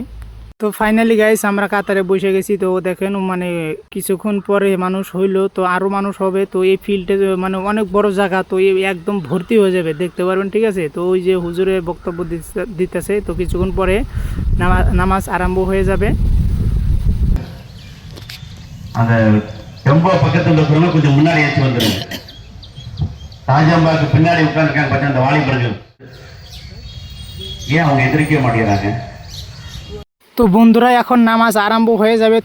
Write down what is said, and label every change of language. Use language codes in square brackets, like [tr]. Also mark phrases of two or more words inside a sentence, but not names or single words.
[bn] তো [en] finally guys [bn] আমরা কাতারে বসে গেছি। তো দেখেন মানে কিছুক্ষণ পরে মানুষ হইলো, তো আরও মানুষ হবে। তো এই ফিল্ডে মানে অনেক বড় জায়গা, তো এই একদম ভর্তি হয়ে যাবে, দেখতে পারবেন, ঠিক আছে? তো ওই যে হুজুরে বক্তব্য দিতেছে, তো কিছুক্ষণ পরে নামাজ আরম্ভ হয়ে যাবে। [ta] அந்த டெம்போ பக்கத்தில் இருக்கிறவங்க கொஞ்சம் முன்னாடி ஏற்றி வந்துடுங்க. தாஜாம்பாக்கு பின்னாடி உட்காந்துருக்காங்க பார்த்தா அந்த வாலிபர்கள், ஏன் அவங்க எதிர்க்க மாட்டேங்கிறாங்க? [bn] তো বন্ধুরা এখন নামাজ আরম্ভ হয়ে যাবে।